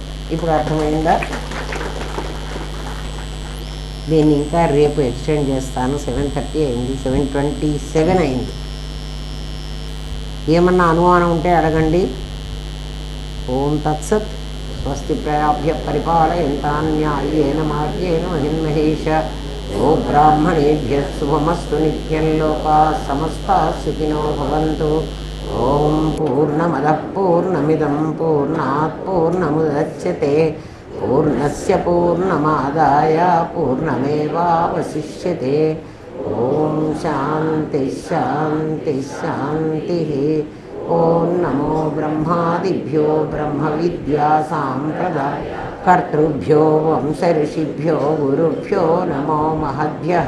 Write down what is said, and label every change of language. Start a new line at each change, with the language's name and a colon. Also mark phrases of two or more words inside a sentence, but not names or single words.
Telugu: ఇప్పుడు అర్థమైందా? దీన్ని ఇంకా రేపు ఎక్స్టెండ్ చేస్తాను. 7:30 అయింది, 7:27 అయింది. ఏమన్నా అనుమానం ఉంటే అడగండి.
Sanskrit: ఓం తత్సత్. స్వస్తి ప్రయాభ్య పరిపాలయంతాన్యాయేన మార్గేణ మహిన్మహేష. ఓ బ్రాహ్మణేభ్య శుభమస్తు. నిత్యం లోకాః సమస్తాః సుఖినో భవంతు. ఓం పూర్ణమదః పూర్ణమిదం పూర్ణాత్ పూర్ణముదచ్యతే పూర్ణస్య పూర్ణమాదాయ పూర్ణమేవావశిష్యతే. ఓం శాంతి శాంతి శాంతి. ఓం నమో బ్రహ్మాదిభ్యో బ్రహ్మ విద్యా సాంప్రదాయ కర్తృభ్యో వంశ ఋషిభ్యో గురుభ్యో నమో మహద్భ్యః.